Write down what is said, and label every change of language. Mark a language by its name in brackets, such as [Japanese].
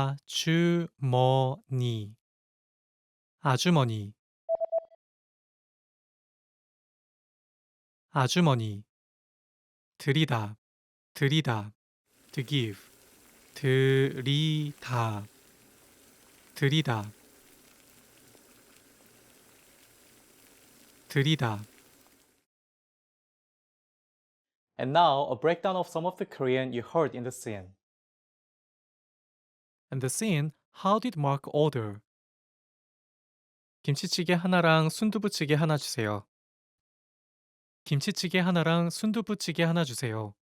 [Korean] 아주머니, 아주머니, 아주머니, 들이다, 들이다, to give, 들이다, 들이다, 들이다. [English] And now a breakdown of some of the Korean you heard in the scene. And the scene, how did Mark order? [Korean] 김치찌개 하나랑 순두부찌개 하나 주세요. 김치찌개 하나랑 순두부찌개 하나 주세요.